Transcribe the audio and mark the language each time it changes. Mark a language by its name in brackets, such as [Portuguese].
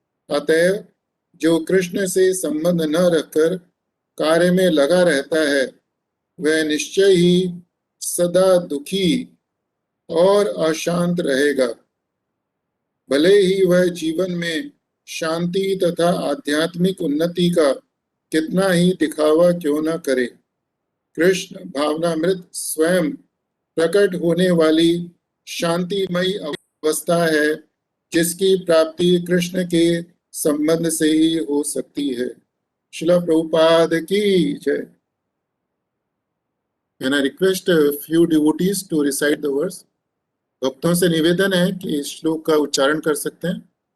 [Hindi] अतएव जो कृष्ण से संबंध न रखकर कार्य में लगा रहता है, वह निश्चय ही सदा दुखी और अशांत रहेगा, भले ही वह जीवन में शांति तथा आध्यात्मिक उन्नति का कितना ही दिखावा क्यों न करे। कृष्ण भावनामृत स्वयं प्रकट होने वाली शांतिमयी अवस्था है, जिसकी प्राप्ति कृष्ण के संबंध से ही हो सकती है। श्रील प्रभुपाद की जय। [English] Can I request a few devotees to recite the verse? [Hindi] भक्तों से निवेदन है कि इस श्लोक का उच्चारण कर सकते हैं।